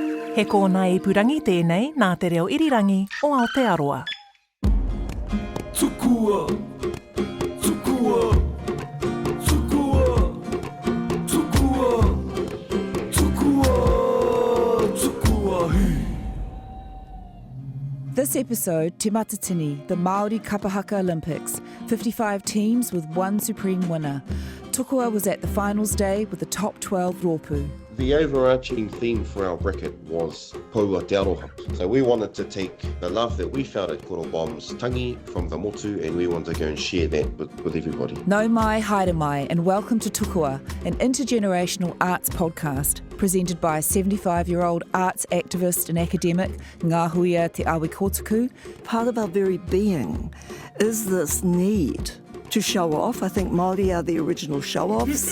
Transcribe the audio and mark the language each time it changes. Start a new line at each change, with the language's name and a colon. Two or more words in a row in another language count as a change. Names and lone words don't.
Māori: He kōna ipurangi tēnei nā te reo irirangi o Aotearoa. Tukua, tukua, tukua, tukua, tukua, tukua hi.
English: This episode, Te Matatini, the Māori Kapa Haka Olympics, 55 teams with one supreme winner. Tukua was at the finals day with the top 12 rōpū. The overarching theme for our bracket was Paua Te Aroha. So we wanted to take the love that we felt at Koro Bomb's tangi from the motu, and we wanted to go and share that with everybody.
Māori: Nau mai, haere mai,
English: and welcome to Tukua, an intergenerational arts podcast presented by 75-year-old arts activist and academic Ngahuia Te Awekotuku. Part of our very being is this need to show off. I think Māori are the original show-offs.